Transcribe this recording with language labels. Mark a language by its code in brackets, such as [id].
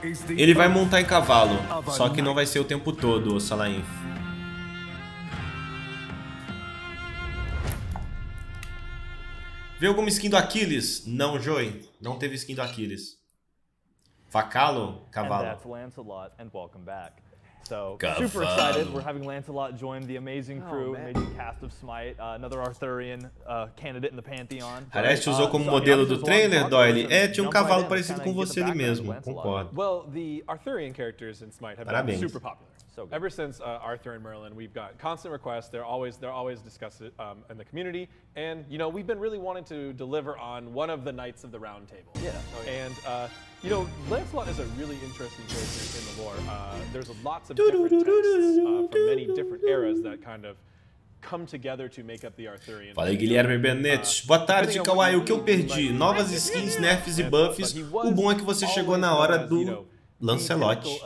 [pt] Ele vai montar em cavalo, só que não vai ser o tempo todo, Salainf. Vê alguma skin do Aquiles? Não, Joey. Não teve skin do Aquiles. Facalo? Cavalo. [en] And that's Lancelot, and welcome back. So, super excited. We're having Lancelot join the amazing crew, amazing cast of Smite, another Arthurian candidate in the Pantheon. [pt] Harest usou como modelo do trailer, Doyle. Tinha um cavalo parecido com você ali mesmo, concordo. [en] Well, the Arthurian characters in Smite have been super popular. So ever since Arthur and Merlin, we've got constant requests. They're always discussed in the community, and you know we've been really wanting to deliver on one of the Knights of the Round Table. Yeah. And you know, Lancelot is a really interesting character in the lore. There's lots of different texts from many different eras that kind of come together to make up the Arthurian. [pt] Fala aí, Guilherme Benetti. Boa tarde, Kawaii. O que eu perdi? Novas skins, nerfs e buffs. O bom é que você chegou na hora do Lancelot.